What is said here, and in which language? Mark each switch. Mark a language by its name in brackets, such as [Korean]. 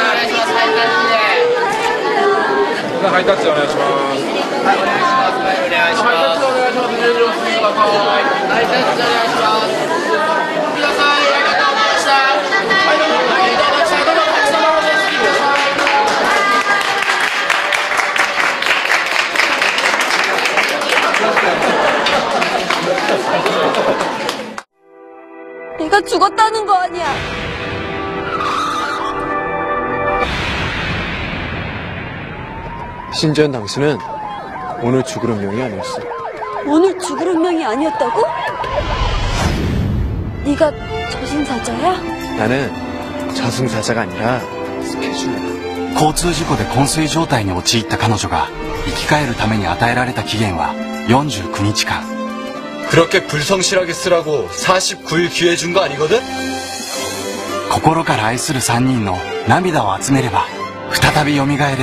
[Japanese] ハイタッチお願いします。はい、お願いします。はい、お願いします。ハイタッチお願いします。入場してください。ハイタッチお願いします。皆さん、ありがとうございました。はい、どうも、どうも、どうも、たくさんお願いしてくだ [Korean] 내가 죽었다는 거 아니야. 신지연 당신은 오늘 죽을 운명이 아니었어. 오늘 죽을 운명이 아니었다고? 네가 저승사자야? 나는 저승사자가 아니라 스케줄이야. [Japanese] 交通事故で昏睡状態に陥った彼女が生き返るために与えられた期限は49日間。 [Korean] 그렇게 불성실하게 쓰라고 49일 기회 준 거 아니거든? [Japanese] 心から愛する3人の涙を集めれば再び蘇れる。